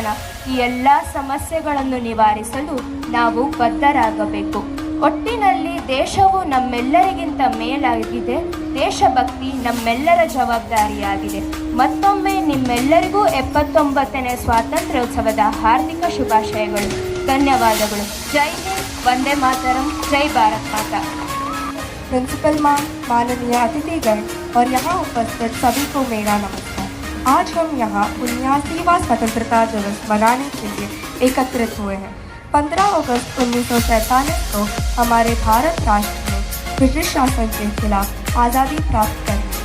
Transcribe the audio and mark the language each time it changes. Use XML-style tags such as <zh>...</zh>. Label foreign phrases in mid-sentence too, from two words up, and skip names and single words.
<kn>ಈ ಎಲ್ಲ ಸಮಸ್ಯೆಗಳನ್ನು ನಿವಾರಿಸಲು ನಾವು ಬದ್ಧರಾಗಬೇಕು. ಒಟ್ಟಿನಲ್ಲಿ ದೇಶವು ನಮ್ಮೆಲ್ಲರಿಗಿಂತ ಮೇಲಾಗಿದೆ. ದೇಶಭಕ್ತಿ ನಮ್ಮೆಲ್ಲರ ಜವಾಬ್ದಾರಿಯಾಗಿದೆ. ಮತ್ತೊಮ್ಮೆ ನಿಮ್ಮೆಲ್ಲರಿಗೂ 79ನೇ ಸ್ವಾತಂತ್ರ್ಯೋತ್ಸವದ ಹಾರ್ದಿಕ ಶುಭಾಶಯಗಳು. ಧನ್ಯವಾದಗಳು.</kn> <hi>जय हिंद, वंदे मातरम, जय भारत माता।</hi> <en>principal ma'am,</en> <hi>माननीय अतिथिगण और यहाँ उपस्थित सभी को मेरा नमस्कार। आज हम यहाँ 79वां स्वतंत्रता दिवस मनाने के लिए एकत्रित हुए हैं। 15 अगस्त 1947 को हमारे भारत राष्ट्र ने ब्रिटिश शासन के खिलाफ आज़ादी प्राप्त कर ली।</hi>